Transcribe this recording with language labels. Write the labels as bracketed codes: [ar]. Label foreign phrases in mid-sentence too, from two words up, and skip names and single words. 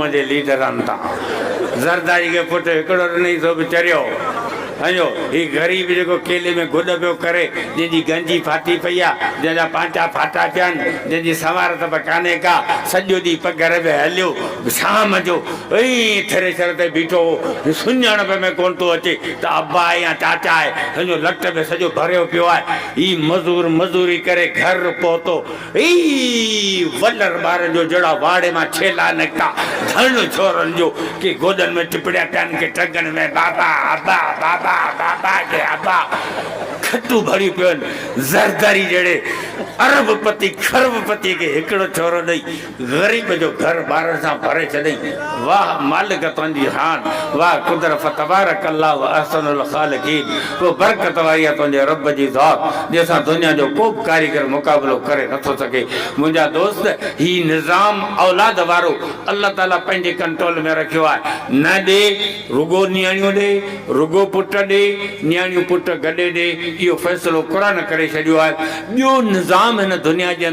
[sd] जे लीडरनि तां ज़रदारी के पुट हिकिड़ो ॾिनई सो बि चरियो हलो ही गरीब जेको केले में गुड पियो करे जंहिंजी गंजी फाटी पई आहे जंहिंजा पांचा फाटा थियनि जंहिंजी सवारत बि कान्हे का सॼो ॾींहुं पघर में हलियो शाम जो ई थ्रेशर ते बीठो सुञाणप में कोन थो अचे त अब्बा आहे या चाचा आहे सॼो लट में सॼो भरियो पियो आहे ही मज़ूर मज़ूरी करे घर पहुतो ई वलर ॿारनि जो जड़ा वाड़े मां छेला निकिता धन छोरनि जो के गोॾनि में टिपड़िया पिया के टंगनि में बाबा अब्बा बाबा बाबा के अब्बा खटू भरी पियन ज़रदारी जड़े अरबपति खरबपति के हिकड़ो छोरो ॾेई ग़रीब जो घर ॿार सां भरे छॾई वाह मालिक तुंहिंजी हान वाह कुदरत [ar] تبارك الله و أحسن الخالقين [sd] को बरकत वारी आहे तुंहिंजे रब जी ज़ात जंहिंसां दुनिया जो को बि कारीगर मुक़ाबिलो करे नथो सघे मुंहिंजा दोस्त ही निज़ाम औलाद वारो अल्लाह ताला पंहिंजे कंट्रोल में रखियो आहे न ॾे रुगो नियाणियूं ॾे रुगो पुट ॾे नियाणियूं पुट गॾे ॾे इहो फ़ैसिलो क़ुरान करे छॾियो आहे ॿियो निज़ाम हिन दुनिया जे